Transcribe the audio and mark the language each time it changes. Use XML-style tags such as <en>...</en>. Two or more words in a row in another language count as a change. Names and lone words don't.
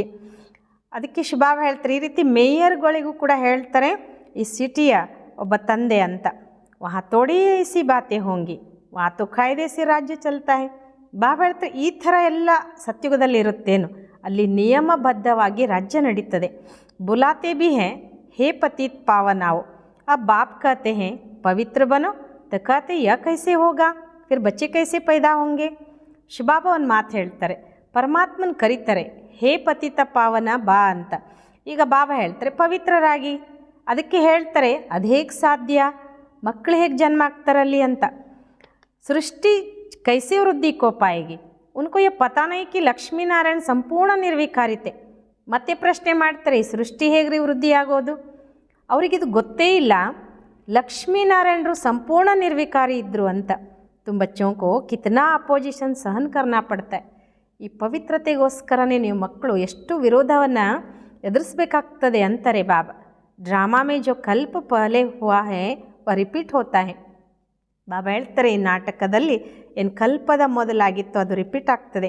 <kn>ಅದಕ್ಕೆ ಬಾಬಾ ಹೇಳ್ತಾರೆ, ಈ ರೀತಿ ಮೇಯರ್ಗಳಿಗೂ ಕೂಡ ಹೇಳ್ತಾರೆ ಈ ಸಿಟಿಯ ಒಬ್ಬ ತಂದೆ ಅಂತ.</kn> <hi>वहाँ थोड़ी ऐसी बातें होंगी, वहाँ तो कायदे से राज्य चलता है.</hi> <kn>ಬಾಬಾ ಹೇಳ್ತಾರೆ, ಈ ಥರ ಎಲ್ಲ ಸತ್ಯುಗದಲ್ಲಿ ಇರುತ್ತೇನು, ಅಲ್ಲಿ ನಿಯಮಬದ್ಧವಾಗಿ ರಾಜ್ಯ ನಡೀತದೆ.</kn> <hi>बुलाते भी हैं हे पतित पावनाओ. अब बाप कहते हैं पवित्र बनो, तो कहते यह कैसे होगा, फिर बच्चे कैसे पैदा होंगे.</hi> <kn>ಶಿವಬಾಬಾ ಒಂದು ಮಾತು ಹೇಳ್ತಾರೆ, ಪರಮಾತ್ಮನ ಕರೀತಾರೆ, ಹೇ ಪತಿತ ಪಾವನ ಬಾ ಅಂತ. ಈಗ ಬಾಬಾ ಹೇಳ್ತಾರೆ ಪವಿತ್ರರಾಗಿ. ಅದಕ್ಕೆ ಹೇಳ್ತಾರೆ ಅದು ಹೇಗೆ ಸಾಧ್ಯ, ಮಕ್ಕಳು ಹೇಗೆ ಜನ್ಮ ಆಗ್ತಾರಲ್ಲಿ ಅಂತ.</kn> <hi>सृष्टि कैसे वृद्धि को पाएगी, उनको ये पता नहीं कि लक्ष्मी नारायण संपूर्ण निर्विकारी थे.</hi> <kn>ಮತ್ತೆ ಪ್ರಶ್ನೆ ಮಾಡ್ತಾರೆ, ಈ ಸೃಷ್ಟಿ ಹೇಗ್ರಿ ವೃದ್ಧಿ ಆಗೋದು? ಅವರಿಗಿದು ಗೊತ್ತೇ ಇಲ್ಲ ಲಕ್ಷ್ಮೀನಾರಾಯಣರು ಸಂಪೂರ್ಣ ನಿರ್ವಿಕಾರಿ ಇದ್ದರು ಅಂತ.</kn> <hi>तुम बच्चों को कितना अपोजिशन सहन करना पड़ता है.</hi> <kn>ಈ ಪವಿತ್ರತೆಗೋಸ್ಕರನೇ ನೀವು ಮಕ್ಕಳು ಎಷ್ಟು ವಿರೋಧವನ್ನು ಎದುರಿಸಬೇಕಾಗ್ತದೆ ಅಂತಾರೆ ಬಾಬಾ.</kn> <hi>ड्रामा में जो कल्प पहले हुआ है वह रिपीट होता है.</hi> <kn>ಬಾಬಾ ಹೇಳ್ತಾರೆ ಈ ನಾಟಕದಲ್ಲಿ ಏನು ಕಲ್ಪದ ಮೊದಲಾಗಿತ್ತು ಅದು ರಿಪೀಟ್ ಆಗ್ತದೆ.</kn>